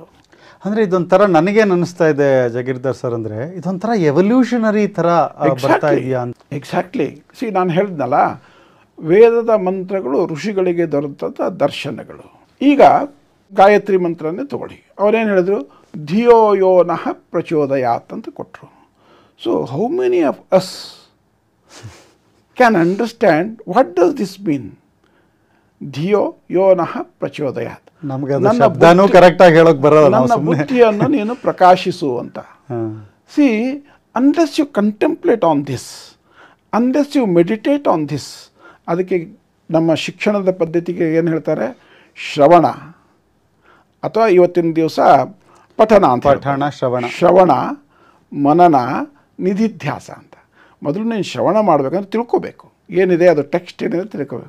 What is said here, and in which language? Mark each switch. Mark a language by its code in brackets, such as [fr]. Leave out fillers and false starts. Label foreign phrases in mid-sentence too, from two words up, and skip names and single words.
[kn] ಅಂದರೆ ಇದೊಂಥರ ನನಗೇನು ಅನ್ನಿಸ್ತಾ ಇದೆ ಜಗೀರ್ದಾರ್ ಸರ್, ಅಂದರೆ ಇದೊಂಥರ ಎವಲ್ಯೂಷನರಿ ಥರ ಬರ್ತಾ ಇದೆಯಾ ಅಂತ. ಎಕ್ಸಾಕ್ಟ್ಲಿ. ನಾನು ಹೇಳಿದ್ನಲ್ಲ, ವೇದದ ಮಂತ್ರಗಳು ಋಷಿಗಳಿಗೆ ದೊರೆತಂಥ ದರ್ಶನಗಳು. ಈಗ ಗಾಯತ್ರಿ ಮಂತ್ರನೇ ತಗೊಳ್ಳಿ, ಅವರೇನು ಹೇಳಿದ್ರು, [sa] ಧಿಯೋ ಯೋ ನಃ ಪ್ರಚೋದಯಾತ್ [kn] ಅಂತ ಕೊಟ್ಟರು. [en] so how many of us can understand what does this mean? [sa] ಧಿಯೋ ಯೋ ನಃ ಪ್ರಚೋದಯಾತ್. [kn] ನನ್ನ ಬುದ್ಧಿಯನ್ನು ನೀನು ಪ್ರಕಾಶಿಸು ಅಂತ. [en] ಸಿ, unless you contemplate on this, unless you meditate on this, [kn] ಅದಕ್ಕೆ ನಮ್ಮ ಶಿಕ್ಷಣದ ಪದ್ಧತಿಗೆ ಏನು ಹೇಳ್ತಾರೆ, ಶ್ರವಣ ಅಥವಾ ಇವತ್ತಿನ ದಿವಸ ಪಠಣ ಅಂತ. ಶ್ರವಣ, ಮನನ, ನಿಧಿಧ್ಯಾಸ ಅಂತ. ಮೊದಲು ನೀನು ಶ್ರವಣ ಮಾಡಬೇಕಂದ್ರೆ ತಿಳ್ಕೋಬೇಕು, ಏನಿದೆ ಅದು ಟೆಕ್ಸ್ಟ್ ಏನಿದೆ ತಿಳ್ಕೋಬೇಕು.